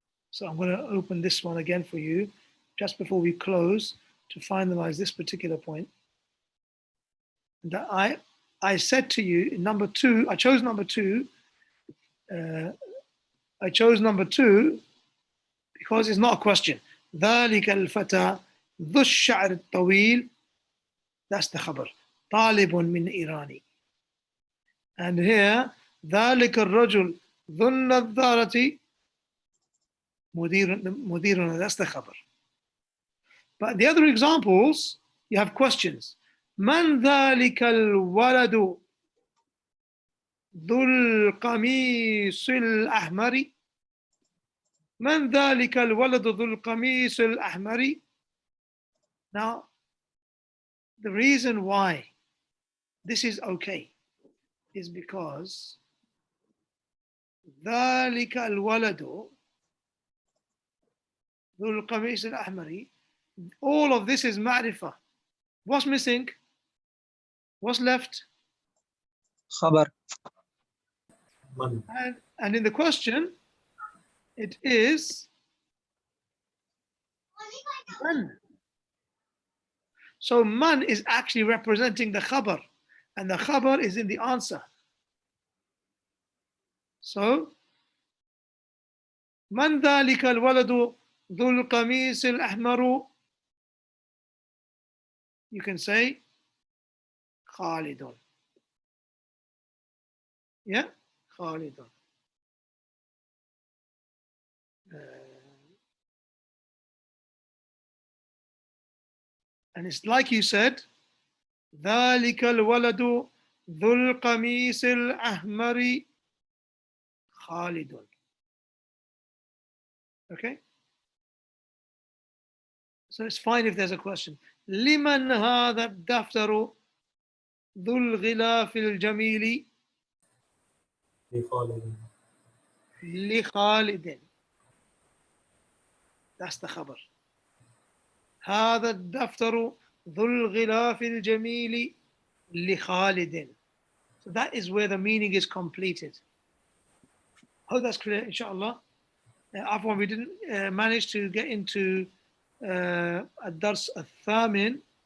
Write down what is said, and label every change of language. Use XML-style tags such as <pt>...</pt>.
<en>So I'm going to open this one again for you just before we close to finalize this particular point. That I said to you in number 2, I chose number 2. I chose number 2 because it's not a question.</en> <ar>ذلك الفتى ذو الشعر الطويل.</ar> <en>That's the khabar.</en> <ar>طالب من إيراني.</ar> <en>And here</en> <ar>ذلك الرجل ذو النظارة مديرنا.</ar> <en>That's the khabar. But the other examples, you have questions.</en> <ar>من ذلك الولد ذو القميص الأحمر. من ذلك الولد ذو القميص الأحمر.</ar> <en>Now, the reason why this is okay is because</en> <ar>ذلك الولد ذو القميص الأحمر,</ar> <en>all of this is ma'rifah. What's missing? What's left? khabar. And in the question, it is man. So man is actually representing the khabar, and the khabar is in the answer. So</en> <ar>من ذلك الولد ذو القميص الأحمر.</ar> <en>You can say Khalidun. Yeah, Khalidun. And it's like you said,</en> <ar>ذلك الولد ذو القميص الأحمر خالد.</ar> <en>Okay? So it's fine if there's a question.</en> <ar>لمن هذا الدفتر ذو الغلاف الجميل لخالد.</ar> <en>That's the khabar.</en> <ar>هذا الدفتر ذو الغلاف الجميل لخالد.</ar> <en>So that is where the meaning is completed. Hope that's clear, inshallah. Afwan, we didn't manage to get into</en> <ar>الدرس الثامن.</ar>